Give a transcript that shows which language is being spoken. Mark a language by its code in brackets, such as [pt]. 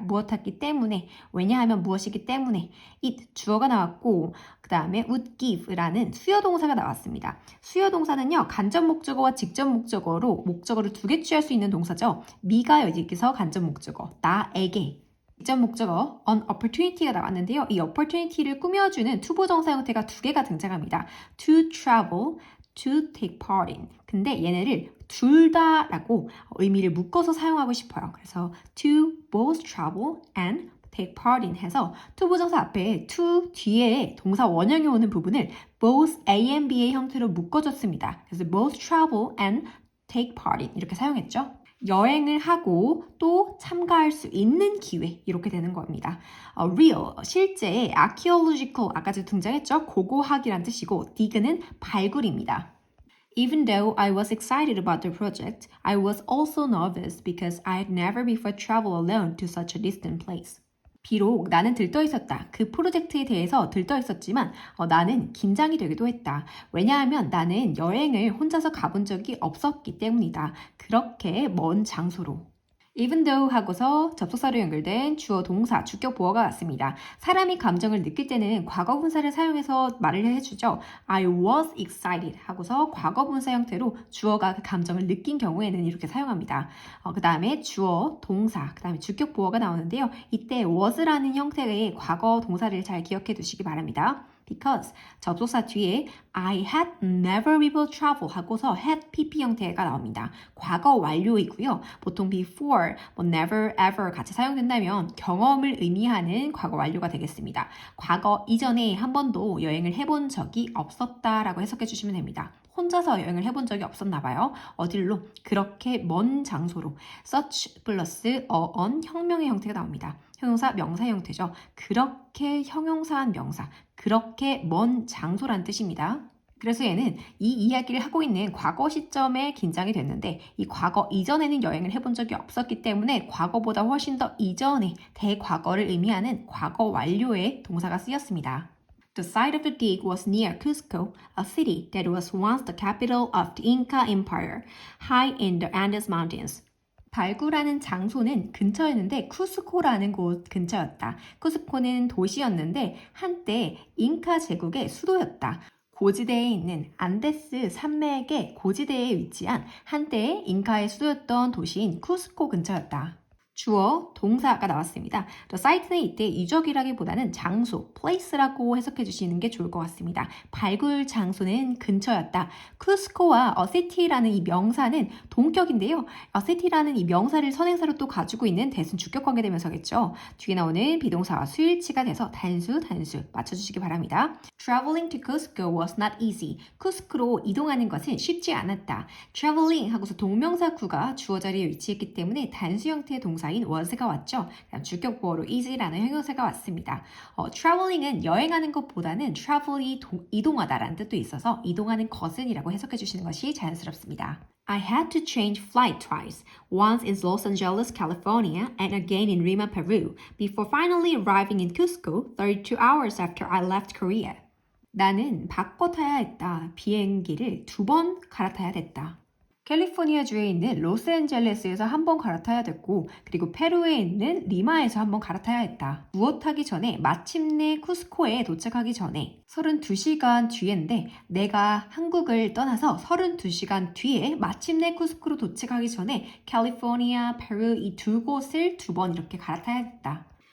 [ko] 무엇하기 때문에, 왜냐하면 무엇이기 때문에 it 주어가 나왔고 그 다음에 would give라는 수요동사가 나왔습니다. 수요동사는요. 간접 목적어와 직접 목적어로 목적어를 두 개 취할 수 있는 동사죠. me가 여기서 간접 목적어, 나에게 직접 목적어 an opportunity가 나왔는데요. 이 opportunity를 꾸며주는 투부정사 형태가 두 개가 등장합니다. [en] to travel, to take part in. [ko] 근데 얘네를 둘 다라고 의미를 묶어서 사용하고 싶어요. 그래서 [en] to both travel and take part in [ko] 해서 투부정사 앞에 to 뒤에 동사 원형이 오는 부분을 both A and B의 형태로 묶어줬습니다. 그래서 [en] both travel and take part in [ko] 이렇게 사용했죠. 여행을 하고 또 참가할 수 있는 기회 이렇게 되는 겁니다. real, 실제, archaeological 아까도 등장했죠. 고고학이란 뜻이고 dig는 발굴입니다. [en] Even though I was excited about the project, I was also nervous because I had never before traveled alone to such a distant place. [ko] 비록 나는 들떠 있었다. 그 프로젝트에 대해서 들떠 있었지만 나는 긴장이 되기도 했다. 왜냐하면 나는 여행을 혼자서 가본 적이 없었기 때문이다. 그렇게 먼 장소로. Even though 하고서 접속사로 연결된 주어 동사, 주격 보어가 왔습니다. 사람이 감정을 느낄 때는 과거 분사를 사용해서 말을 해주죠. [en] I was excited [ko] 하고서 과거 분사 형태로 주어가 그 감정을 느낀 경우에는 이렇게 사용합니다. 그 다음에 주어, 동사, 그 다음에 주격 보어가 나오는데요. 이때 was라는 형태의 과거 동사를 잘 기억해 두시기 바랍니다. Because 접속사 뒤에 [en] I had never before traveled [ko] 하고서 had pp 형태가 나옵니다. 과거 완료이고요. 보통 before, never, ever 같이 사용된다면 경험을 의미하는 과거 완료가 되겠습니다. 과거 이전에 한 번도 여행을 해본 적이 없었다라고 해석해 주시면 됩니다. 혼자서 여행을 해본 적이 없었나 봐요. 어딜로? 그렇게 먼 장소로. such 플러스 on 형명의 형태가 나옵니다. 형용사, 명사 형태죠. 그렇게 형용사한 명사, 그렇게 먼 장소란 뜻입니다. 그래서 얘는 이 이야기를 하고 있는 과거 시점에 긴장이 됐는데 이 과거 이전에는 여행을 해본 적이 없었기 때문에 과거보다 훨씬 더 이전에 대과거를 의미하는 과거 완료의 동사가 쓰였습니다. [en] The site of the dig was near Cusco, a city that was once the capital of the Inca Empire, high in the Andes Mountains. [ko] 발굴하는 장소는 근처였는데 쿠스코라는 곳 근처였다. 쿠스코는 도시였는데 한때 잉카 제국의 수도였다. 고지대에 있는 안데스 산맥의 고지대에 위치한 한때 잉카의 수도였던 도시인 쿠스코 근처였다. 주어, 동사가 나왔습니다. The site는 이때 유적이라기보다는 장소, place라고 해석해 주시는 게 좋을 것 같습니다. 발굴 장소는 근처였다. 쿠스코와 a city라는 이 명사는 동격인데요. a city라는 이 명사를 선행사로 또 가지고 있는 대순 주격 관계대명사겠죠. 뒤에 나오는 비동사와 수일치가 돼서 단수 맞춰주시기 바랍니다. [en] Traveling to Cusco was not easy. [ko] 쿠스코로 이동하는 것은 쉽지 않았다. Traveling 하고서 동명사구가 주어 자리에 위치했기 때문에 단수 형태의 동사인 was가 왔죠. 주격 보어로 easy라는 형용사가 왔습니다. traveling은 여행하는 것보다는 travel이 이동하다라는 뜻도 있어서 이동하는 것은 이라고 해석해 주시는 것이 자연스럽습니다. [en] I had to change flight twice, once in Los Angeles, California, and again in Lima, Peru, before finally arriving in Cusco 32 hours after I left Korea. [ko] 나는 바꿔 타야 했다. 비행기를 2번 갈아타야 됐다. 캘리포니아주에 있는 로스앤젤레스에서 한 번 갈아타야 됐고 그리고 페루에 있는 리마에서 한 번 갈아타야 했다. 무엇 하기 전에 마침내 쿠스코에 도착하기 전에 32시간 뒤인데 내가 한국을 떠나서 32시간 뒤에 마침내 쿠스코로 도착하기 전에 캘리포니아, 페루 이 두 곳을 2번 이렇게 갈아타야 했다.